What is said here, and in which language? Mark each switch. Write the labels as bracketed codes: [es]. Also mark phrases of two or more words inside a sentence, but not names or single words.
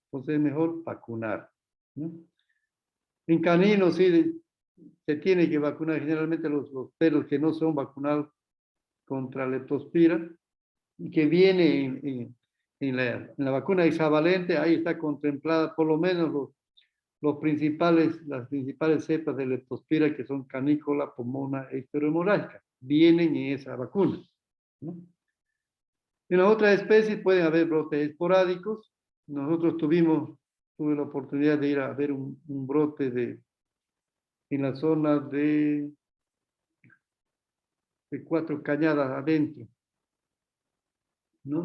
[es] Entonces es mejor vacunar, ¿no? En caninos sí se tiene que vacunar generalmente los perros que no son vacunados contra leptospira y que viene en la vacuna hexavalente, ahí está contemplada por lo menos las principales cepas de leptospira que son canícola, pomona e histerohemorrágica. Vienen en esa vacuna, ¿no? En las otras especies pueden haber brotes esporádicos. Nosotros tuve la oportunidad de ir a ver un brote en la zona de 4 cañadas adentro, ¿no?